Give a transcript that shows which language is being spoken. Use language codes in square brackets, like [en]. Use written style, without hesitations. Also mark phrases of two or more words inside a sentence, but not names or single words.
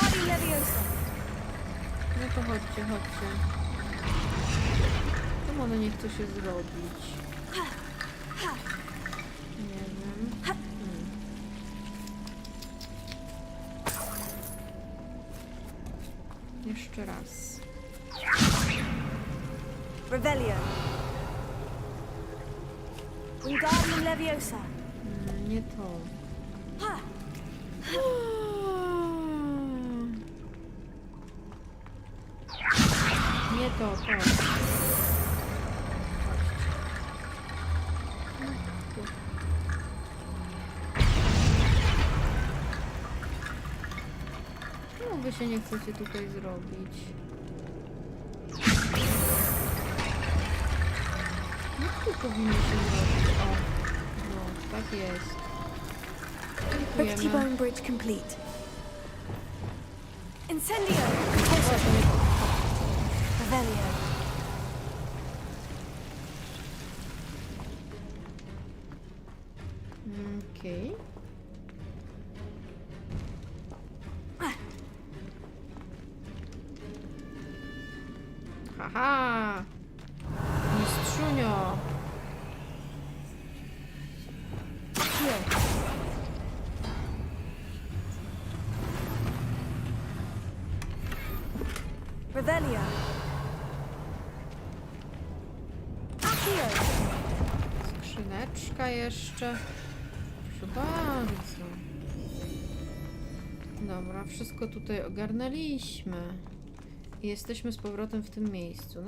[pl] No to chodźcie, chodźcie. Czemu ono nie chce się zrobić? Nie wiem. Jeszcze raz. Revelio. Wingardium Leviosa. Nie to. Nie to, to. Czemu wy się nie chcecie tutaj zrobić? Jak tu powinno się zrobić? O, no, tak jest. [en] Rickety Bridge complete. [pl] Incendio! Revelio. Okej. Haha! Mistrzunio! Revelio. Skrzyneczka jeszcze. Proszę bardzo. Dobra, wszystko tutaj ogarnęliśmy. I jesteśmy z powrotem w tym miejscu.